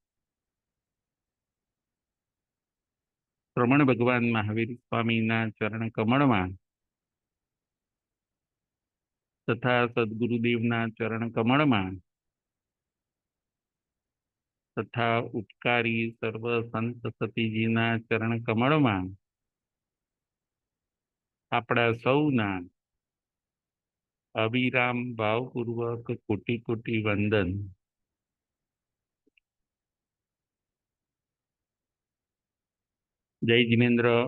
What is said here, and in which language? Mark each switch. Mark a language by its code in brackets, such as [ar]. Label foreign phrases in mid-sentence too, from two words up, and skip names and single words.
[gu] શ્રમણ ભગવાન મહાવીર સ્વામીના ચરણ કમળમાં તથા સદ્ગુરુદેવના ચરણ કમળમાં તથા ઉપકારી સર્વ સંત સતીજીના ચરણ કમળમાં आपણા સૌના અવિરામ ભાવપૂર્વક કોટી કોટી વંદન। જય જિનેન્દ્ર।